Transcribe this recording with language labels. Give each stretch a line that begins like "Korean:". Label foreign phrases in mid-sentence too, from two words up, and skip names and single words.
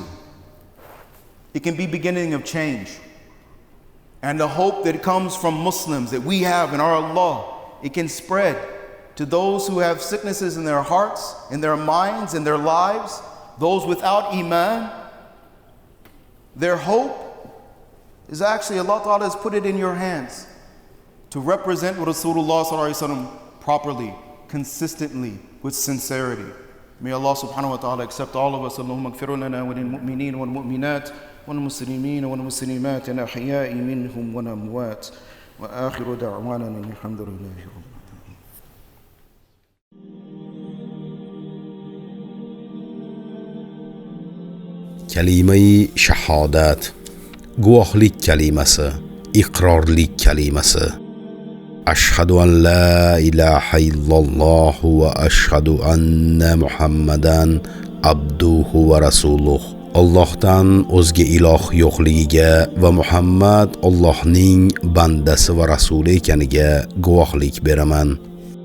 English: It can be beginning of change. And the hope that comes from Muslims that we have in our Allah, it can spread to those who have sicknesses in their hearts, in their minds, in their lives, those without Iman. Their hope is actually Allah Ta'ala has put it in your hands to represent
Arabic: رسول الله صلى الله عليه وسلم
English: properly, consistently, with sincerity. May
Arabic: الله سبحانه وتعالى
English: accept all of us.
Arabic: اللهم اغفر لنا وللمؤمنين والمؤمنات والمسلمين والمسلمات الأحياء منهم والأموات وآخر دعوانا الحمد لله رب العالمين.
Uzbek: Kalima-i shahodat, guvohlik kalimasi, iqrorlik kalimasi.
Arabic: أشهد أن لا إله إلا الله وأشهد أن محمدا عبده ورسوله.
Uzbek: Allohdan o'zga iloh yo'qligiga va Muhammad Allohning bandasi va rasuli ekaniga guvohlik beraman.